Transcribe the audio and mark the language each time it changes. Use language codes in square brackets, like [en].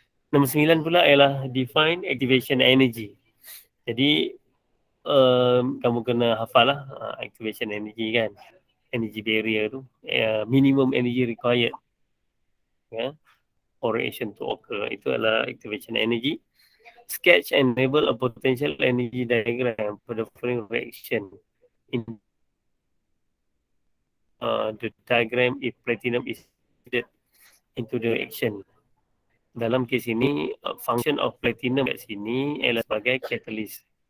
[ms] Nombor 9 pula ialah [en] define activation energy. [ms] Jadi kamu kena hafal lah activation energy kan. Energy barrier tu. [en] Minimum energy required. For reaction to occur. [ms] Itu adalah activation energy. [en] Sketch and label a potential energy diagram for the following reaction. In the diagram, if platinum is added into the reaction. [ms] Dalam kes ini, function of platinum kat sini ialah sebagai catalyst.